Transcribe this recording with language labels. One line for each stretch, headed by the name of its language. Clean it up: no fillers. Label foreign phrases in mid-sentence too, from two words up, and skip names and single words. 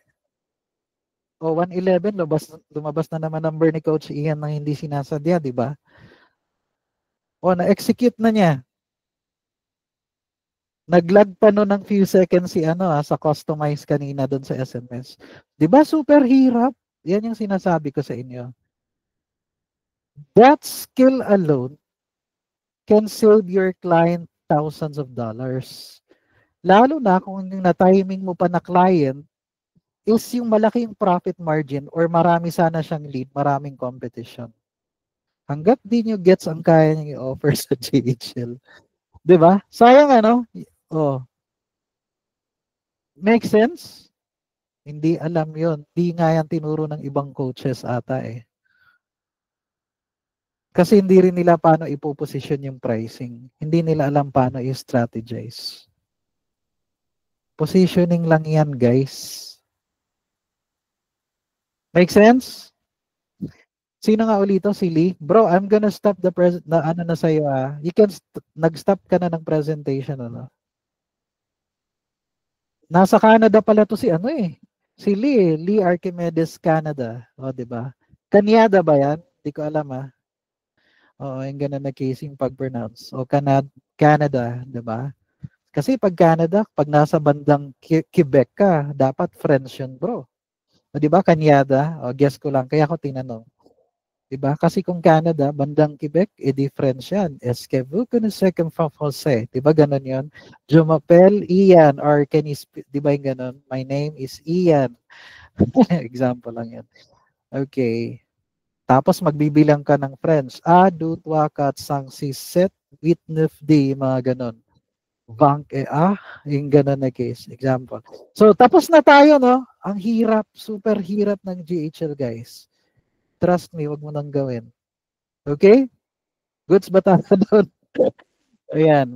Filipino: O, 111, lumabas na naman number ni Coach Ian na hindi sinasadya, di ba? O, na-execute na niya. Naglag pa no ng few seconds si sa customize kanina doon sa SMS. 'Di ba super hirap? Yan yung sinasabi ko sa inyo.
English: That skill alone can save your client thousands of dollars.
Filipino: Lalo na kung yung na-timing mo pa na client is yung malaking
English: profit margin
Filipino: or marami sana siyang lead, maraming competition. Hanggat di nyo gets ang kaya nyo i-offer sa JHL. 'Di ba? Sayang Oh.
English: Make sense?
Filipino: Hindi alam yon. Hindi nga yan tinuro ng ibang coaches ata eh. Kasi hindi rin nila paano ipoposition yung pricing. Hindi nila alam paano i-strategize. Positioning lang yan, guys.
English: Make sense?
Filipino: Sino nga ulito? Si Lee?
English: Bro, I'm gonna stop the
Filipino: na sa'yo
English: You can,
Filipino: nag-stop ka na ng presentation, Nasa Canada pala to si Si Lee, Lee Archimedes Canada. O, di ba? Kanyada ba yan? Di ko alam Oo, yung ganun na case yung pag-pronounce. O Canada, di ba? Kasi pag Canada, pag nasa bandang Quebec ka, dapat French yun, bro. O, di ba, Kanyada? O, guess ko lang. Kaya ako tinanong. Di ba? Kasi kung Canada, bandang Quebec, edi French yan.
French: Esquevu connaissez comme français.
Filipino: Di ba, ganun yun?
French: Je m'appelle Ian,
English: or can you speak,
Filipino: di ba yung ganun?
English: My name is Ian. Example lang yan.
Filipino: Okay. Tapos magbibilang ka ng French.
French: A, deux, trois, quatre, cinq, six, sept, huit, neuf, dix,
Filipino: mga ganon. Bank yung ganon na case. Example. So, tapos na tayo, no? Ang hirap, super hirap ng GHL, guys.
English: Trust me,
Filipino: wag mo nang gawin. Okay? Goods ba tayo doon? Ayan.